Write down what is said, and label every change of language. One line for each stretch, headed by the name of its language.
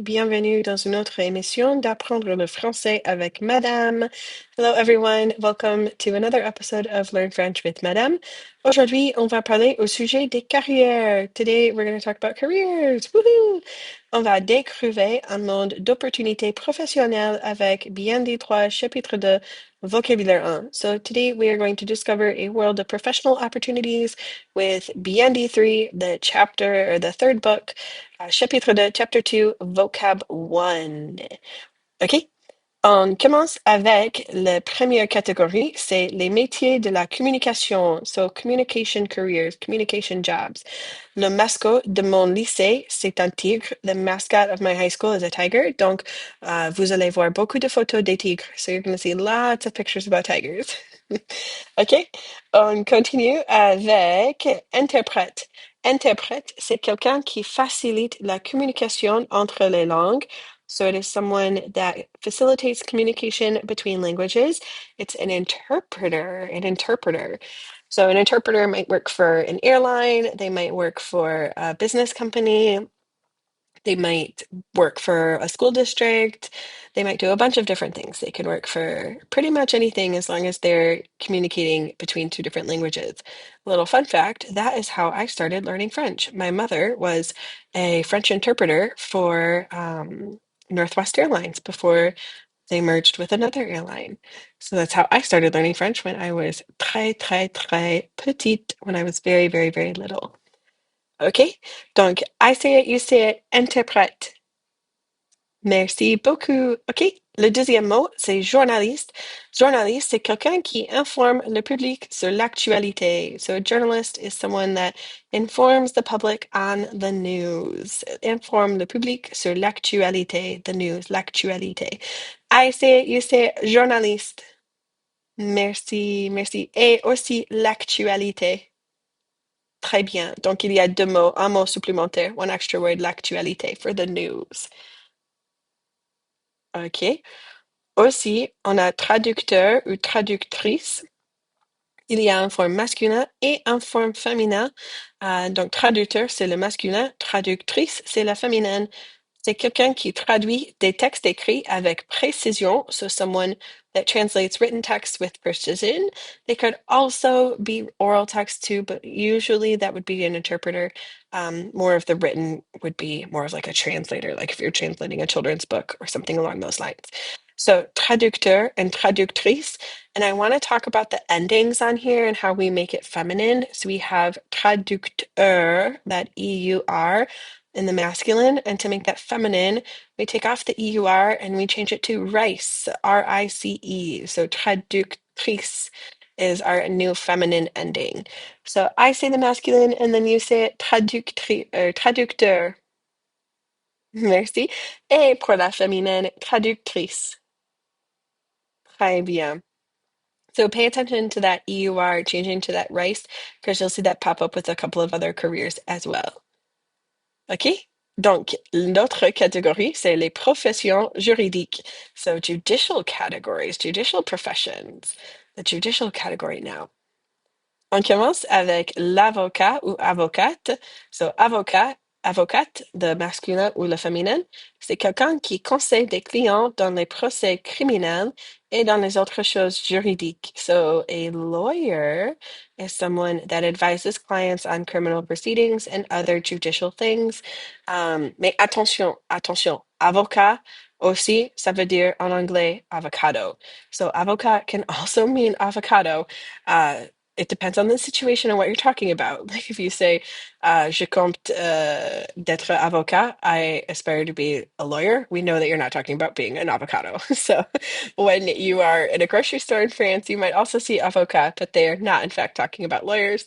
French: Bienvenue dans une autre émission d'apprendre le français avec Madame.
English: Hello everyone, welcome to another episode of Learn French with Madame.
French: Aujourd'hui, on va parler au sujet des carrières.
English: Today, we're going to talk about careers. Woohoo!
French: On va découvrir un monde d'opportunités professionnelles avec bien des trois chapitres de Vocabulaire 1.
English: So today we are going to discover a world of professional opportunities with BND 3, the chapter or the third book. Chapitre 2, Chapter 2, Vocab 1. OK?
French: On commence avec la première catégorie, c'est les métiers de la communication.
English: So, communication careers, communication jobs.
French: Le mascot de mon lycée, c'est un tigre.
English: The mascot of my high school is a tiger.
French: Donc, vous allez voir beaucoup de photos des tigres.
English: So, you're going to see lots of pictures about tigers. OK?
French: On continue avec interprète. Interprète, c'est quelqu'un qui facilite la communication entre les langues.
English: So it is someone that facilitates communication between languages. It's an interpreter, an interpreter. So an interpreter might work for an airline, they might work for a business company, they might work for a school district, they might do a bunch of different things. They can work for pretty much anything as long as they're communicating between two different languages. Little fun fact, that is how I started learning French. My mother was a French interpreter for Northwest Airlines before they merged with another airline. So that's how I started learning French when I was
French: très petite,
English: when I was very, very, very little. OK? Donc, I say it, you say it, interprète.
French: Merci beaucoup. OK. Le deuxième mot, c'est journaliste. Journaliste, c'est quelqu'un qui informe le public sur l'actualité.
English: So a journalist is someone that informs the public on the news.
French: Informe le public sur l'actualité,
English: the news,
French: l'actualité.
English: I say it, you say it, journaliste.
French: Merci, merci. Et aussi l'actualité. Très bien. Donc, il y a deux mots, un mot supplémentaire,
English: one extra word,
French: l'actualité,
English: for the news. OK.
French: Aussi, on a traducteur ou traductrice. Il y a un forme masculin et un forme féminin. Donc, traducteur, c'est le masculin. Traductrice, c'est la féminine. C'est quelqu'un qui traduit des textes écrits avec précision.
English: So someone that translates written text with precision. They could also be oral text too, but usually that would be an interpreter. More of the written would be more of like a translator, like if you're translating a children's book or something along those lines. So traducteur and traductrice. And I want to talk about the endings on here and how we make it feminine. So we have traducteur, that EUR, in the masculine, and to make that feminine, we take off the EUR and we change it to rice, RICE. So traductrice is our new feminine ending. So I say the masculine and then you say it traducteur. Merci.
French: Et pour la féminine, traductrice. Très bien.
English: So pay attention to that EUR changing to that rice because you'll see that pop up with a couple of other careers as well. OK?
French: Donc, l'autre catégorie, c'est les professions juridiques.
English: So judicial categories, judicial professions. The judicial category now.
French: On commence avec l'avocat ou avocate. So, avocat, avocate, de masculin ou le féminin, c'est quelqu'un qui conseille des clients dans les procès criminels et dans les autres choses juridiques.
English: So, a lawyer is someone that advises clients on criminal proceedings and other judicial things.
French: Mais attention, attention, avocat aussi, ça veut dire en anglais avocado.
English: So, avocat can also mean avocado. It depends on the situation and what you're talking about. Like if you say,
French: je compte d'être avocat,
English: I aspire to be a lawyer, we know that you're not talking about being an avocado. So when you are in a grocery store in France, you might also see avocat, but they are not, in fact, talking about lawyers.